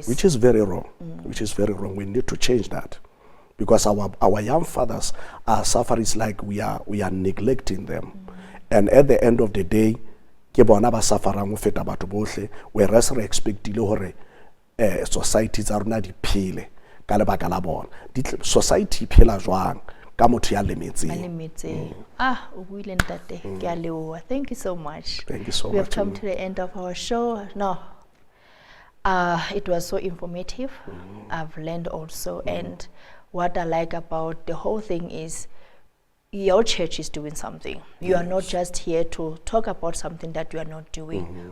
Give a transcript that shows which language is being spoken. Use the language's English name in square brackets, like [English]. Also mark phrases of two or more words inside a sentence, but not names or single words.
[English] Which is very wrong. Which is very wrong. We need to change that, because our young fathers are suffering. It's like we are neglecting them, and at the end of the day, whereas we expect society [Southern Sotho] tsa rona di phele ka lebaka la bona. Society phela jwang ka motho ya lemetseng. O buile ntate, ke a leboha. [English] Thank you so much. Thank you so much. We have come to the end of our show. It was so informative. I've learned also, and what I like about the whole thing is your church is doing something. You are not just here to talk about something that you are not doing.